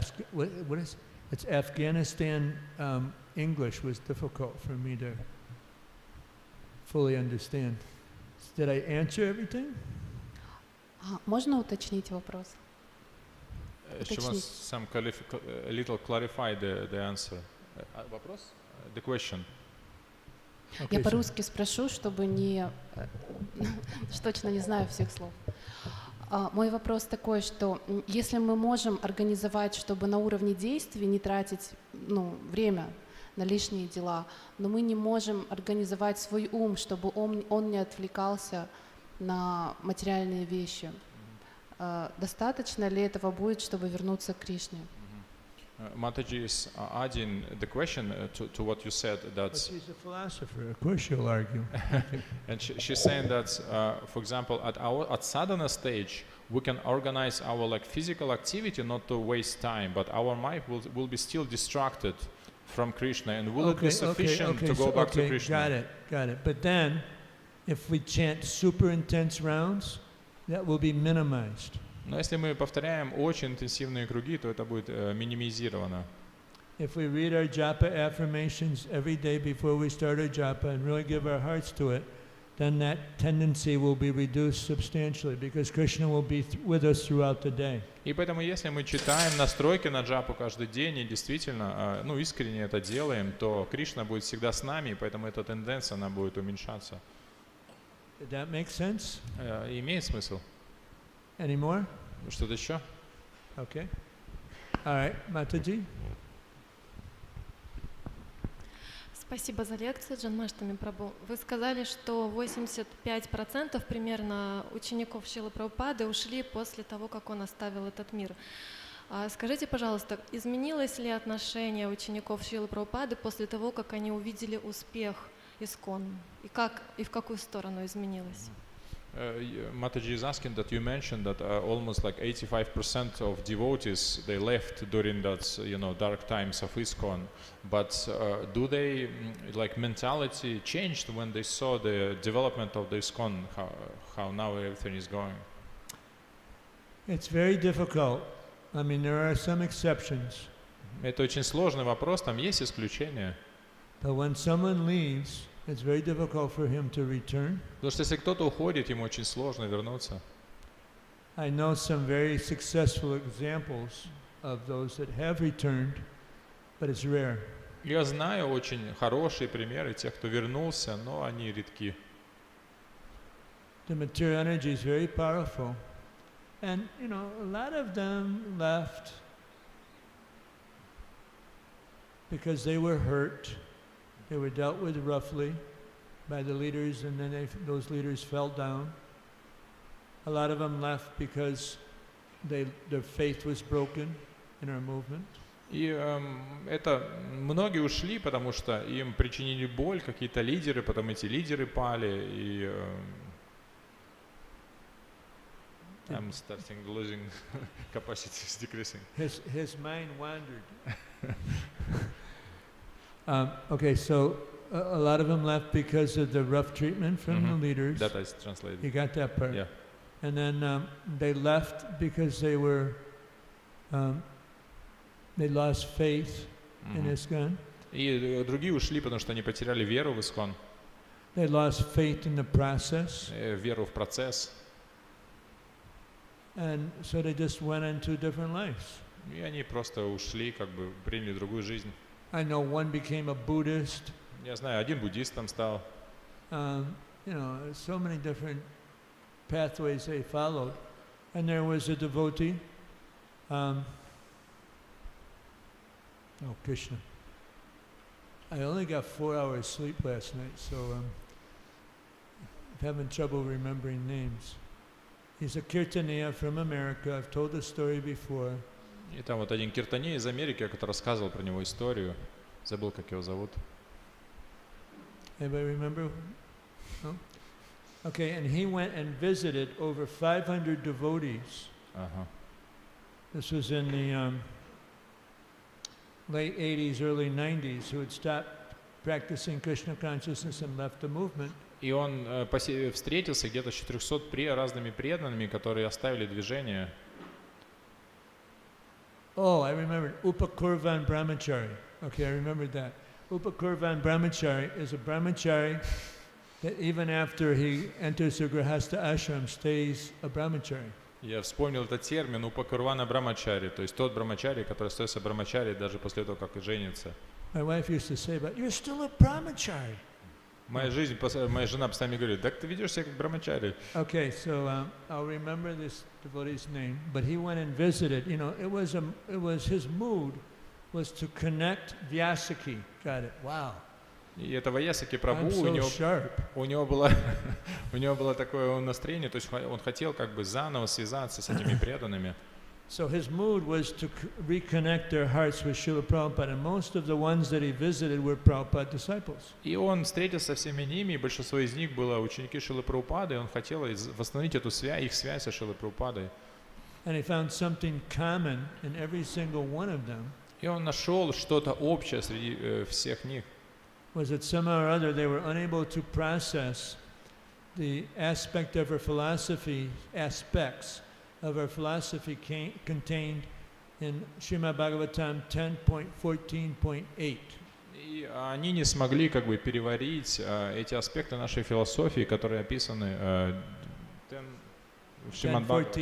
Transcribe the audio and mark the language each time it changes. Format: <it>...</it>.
<en>What is it's Afghanistan English was difficult for me to fully understand. Did I answer everything?</en> <ru>Можно уточнить вопрос?</ru> <en>She wants some little clarify the answer.</en> <ru>Вопрос?</ru> <en>The question.</en> <ru>Я по-русски спрошу, чтобы точно не знаю всех слов. Мой вопрос такой, что если мы можем организовать, чтобы на уровне действий не тратить время на лишние дела, но мы не можем организовать свой ум, чтобы он не отвлекался на материальные вещи. Достаточно ли этого будет, чтобы вернуться к Кришне?</ru> <en>Mataji is adding the question to what you said. But she's a philosopher. Of course, she'll argue. And she's saying that, for example, at sadhana stage, we can organize our physical activity not to waste time, but our mind will be still distracted from Krishna, and will it be sufficient to go back to Krishna? Got it. But then, if we chant super intense rounds, that will be minimized.</en> <ru>Но если мы повторяем очень интенсивные круги, то это будет минимизировано.</ru> <en>If we read our japa affirmations every day before we start our japa and really give our hearts to it, then that tendency will be reduced substantially because Krishna will be with us throughout the day.</en> <ru>И поэтому, если мы читаем настройки на джапу каждый день и действительно, искренне это делаем, то Кришна будет всегда с нами, и поэтому эта тенденция, она будет уменьшаться.</ru> <en>Did that make sense?</en> <ru>Имеет смысл?</ru> <en>Any more?</en> <ru>Что-то еще?</ru> <en>Okay. All right, Mataji.</en> <ru>Спасибо за лекцию, Джанмаштами Прабhu. Вы сказали, что 85% примерно учеников Шрилы Прабхупады ушли после того, как он оставил этот мир. Скажите, пожалуйста, изменилось ли отношение учеников Шрилы Прабхупады после того, как они увидели успех ИСККОН? И в какую сторону изменилось?</ru> <en>Mataji is asking that you mentioned that almost like 85% of devotees they left during that dark times of ISKCON, but do they like mentality changed when they saw the development of the ISKCON, how now everything is going? It's very difficult. I mean, there are some exceptions.</en> <ru>Это очень сложный вопрос, там есть исключения.</ru> <en>But when someone leaves, it's very difficult for him to return.</en> <ru>Потому что если кто-то уходит, ему очень сложно вернуться.</ru> <en>I know some very successful examples of those that have returned, but it's rare.</en> <ru>Я знаю очень хорошие примеры тех, кто вернулся, но они редки.</ru> <en>The material energy is very powerful. And, a lot of them left because they were hurt. They were dealt with roughly by the leaders, and then those leaders fell down. A lot of them left because their faith was broken in our movement.</en> <ru>И это многие ушли, потому что им причинили боль какие-то лидеры, потом эти лидеры пали, и</ru> <en>I'm starting losing capacity, is decreasing. His mind wandered. Okay, so a lot of them left because of the rough treatment from the leaders. That is translated. You got that part? Yeah. And then they left because they lost faith in ISKCON.</en> <ru>И другие ушли, потому что они потеряли веру в ISKCON.</ru> <en>They lost faith in the process.</en> <ru>Веру в процесс.</ru> <en>And so they just went into different lives.</en> <ru>И они просто ушли, как бы приняли другую жизнь.</ru> <en>I know one became a Buddhist.</en> <ru>Я знаю, один буддистом стал.</ru> <en>So many different pathways they followed. And there was a devotee. Krishna. I only got 4 hours sleep last night, so I'm having trouble remembering names. He's a Kirtaniya from America. I've told the story before.</en> <ru>И там вот один киртаней из Америки, который рассказывал про него историю. Забыл, как его зовут.</ru> <en>Anybody remember? No? Okay, and he went and visited over 500 devotees. This was in the late 80s, early 90s, who had stopped practicing Krishna consciousness and left the movement. И он встретился где-то с 400 разными преданными, которые оставили движение. Oh, I remembered. Upakurvan Brahmachari. Okay, I remembered that. Upakurvan Brahmachari is a brahmachari that even after he enters the Grihastha ashram stays a brahmachari.</en> <ru>Я вспомнил этот термин Упакурвана Брамачари, то есть тот брамачари, который остается брамачари даже после того, как и женится.</ru> <en>My wife used to say, but you're still a brahmachari.</en> <ru>Моя жена постоянно говорит, так ты ведешь себя как брамачари.</ru> <en>Okay, so I'll remember this devotee's name, but he went and visited. It was his mood was to connect Vyasaki. Got it? Wow.</en> <ru>И это Ваясаки Прабху, у него было такое настроение, то есть он хотел как бы заново связаться с этими преданными.</ru> <en>So his mood was to reconnect their hearts with Srila Prabhupada, and most of the ones that he visited were Prabhupada disciples.</en> <ru>И он встретился со всеми ними, и большинство из них было ученики Шрилы Прабхупады, и он хотел восстановить эту их связь со Шрилой Прабхупадой.</ru> <en>And he found something common in every single one of them.</en> <ru>И он нашел что-то общее среди всех них.</ru> <en>Was that somehow or other they were unable to process the aspect of our philosophy, aspects of our philosophy contained in Srimad Bhagavatam 10.14.8.</en> <ru>И они не смогли как бы переварить эти аспекты нашей философии, которые описаны в Шримад Бхагаватам.</ru>